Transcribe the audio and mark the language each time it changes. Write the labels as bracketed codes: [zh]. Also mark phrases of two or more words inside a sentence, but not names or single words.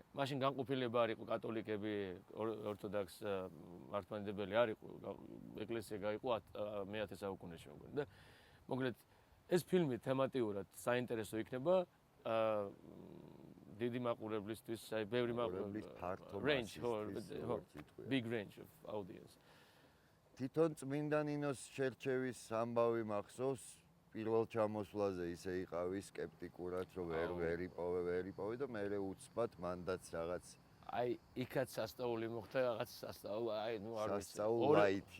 [ka] მაშინ განყოფილება არ იყო კათოლიკები, ორთოდოქს მართლმადიდებელი არ იყო, ეკლესია გაიყო მე-10 საუკუნეში მგონი და მოკლედ ეს ფილმი თემატიურად საინტერესო იქნება დიდი მაყურებლისთვის, აი ბევრი მაყურებლის ფართო [en] range, big range of audience. [ka] თვითონ წმინდა ნინოს შერჩევის ამბავი მახსოვს პირველ ჩამოსვლაზე ისე იყავი სკეპტიკურად, რომ ვერ იპოვე და მე უცბად მანდაც რაღაც აი იქაც სასწაული მოხდა, რაღაც სასწაული, აი არ ვიცი. სასწაულაითი